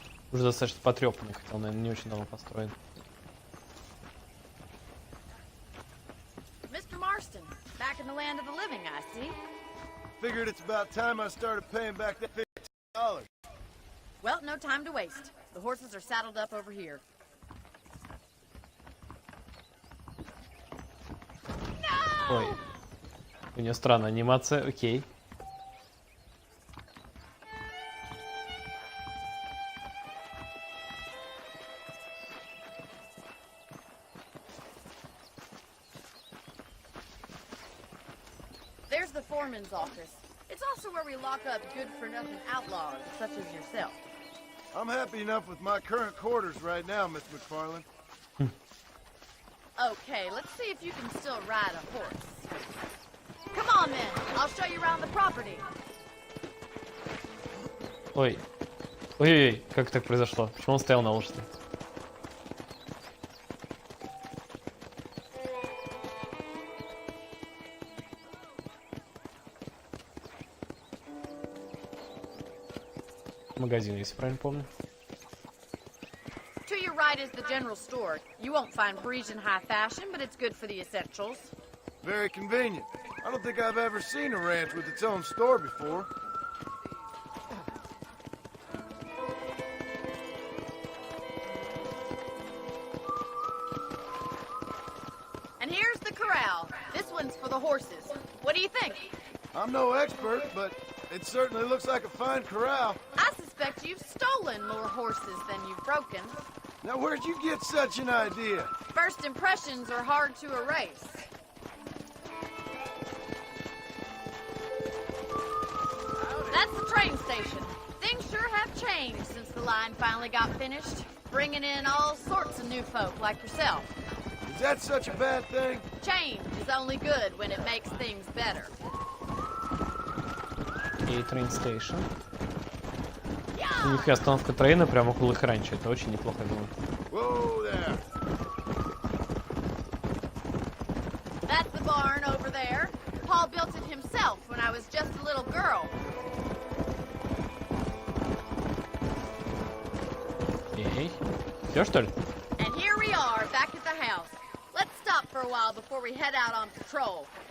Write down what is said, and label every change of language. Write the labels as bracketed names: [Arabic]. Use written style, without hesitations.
[Russian] Уже достаточно потрепанный, хотя он, наверное, не очень давно построен. [English] Mr. Marston, back in the land of the living, I see. Figured it's about time I started paying back that $50. Well, no time to waste. The horses are saddled up over here. [Russian] Ой. У нее странная анимация, окей. [English] There's the foreman's office. It's also where we lock up good-for-nothing outlaws, such as yourself. I'm happy enough with my current quarters right now, Miss McFarland. Okay, let's see if you can still ride a horse. Come on, then. I'll show you around the property. [Russian] Ой. Ой-ой-ой, как так произошло? Почему он стоял на лошади? Магазин, если правильно помню. [English] To your right is the general store. You won't find Parisian high fashion, but it's good for the essentials. Very convenient. I don't think I've ever seen a ranch with its own store before. And here's the corral. This one's for the horses. What do you think? I'm no expert, but it certainly looks like a fine corral. I suspect you've stolen more horses than you've broken. Now, where'd you get such an idea? First impressions are hard to erase. That's the train station. Things sure have changed since the line finally got finished, bringing in all sorts of new folk like yourself. Is that such a bad thing? Change is only good when it makes things better. И train station. [Russian] У них и остановка трейна прямо около их ранчо. Это очень неплохо, я думаю. [English] Whoa there. That's the barn over there. Paul built it himself when I was just a little girl. [Russian] Эй, все что ли? [English] And here we are, back at the house. Let's stop for a while before we head out on patrol.